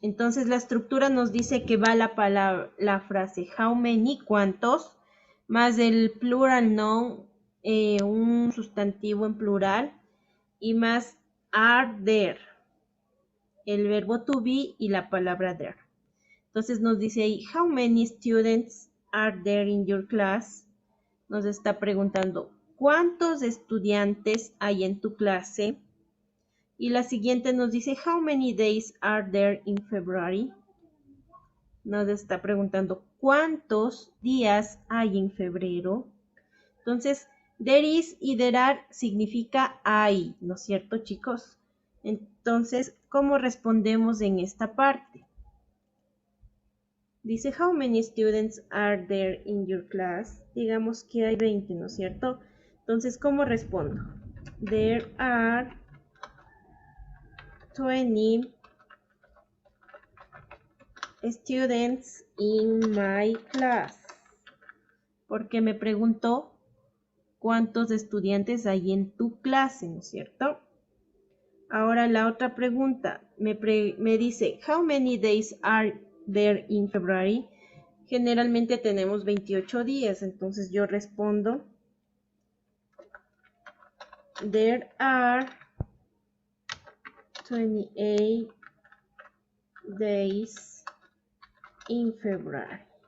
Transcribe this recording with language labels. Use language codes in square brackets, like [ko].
[es] Entonces la estructura nos dice que va la palabra, la frase how many, cuántos, más el plural noun, un sustantivo en plural, y más are there, el verbo to be y la palabra there. Entonces nos dice ahí, [en] how many students are there in your class? [es] Nos está preguntando, ¿cuántos estudiantes hay en tu clase? Y la siguiente nos dice, [en] how many days are there in February? [es] Nos está preguntando, ¿cuántos días hay en febrero? Entonces, there is y there are significa hay, ¿no es cierto, chicos? Entonces, ¿cómo respondemos en esta parte? Dice, [en] how many students are there in your class? [es] Digamos que hay 20, ¿no es cierto? Entonces, ¿cómo respondo? [en] There are 20 students in my class. [es] Porque me preguntó cuántos estudiantes hay en tu clase, ¿no es cierto? Ahora la otra pregunta me dice, [en] how many days are there in February? [es] Generalmente tenemos 28 días, entonces yo respondo, [en] there are 28 days in February.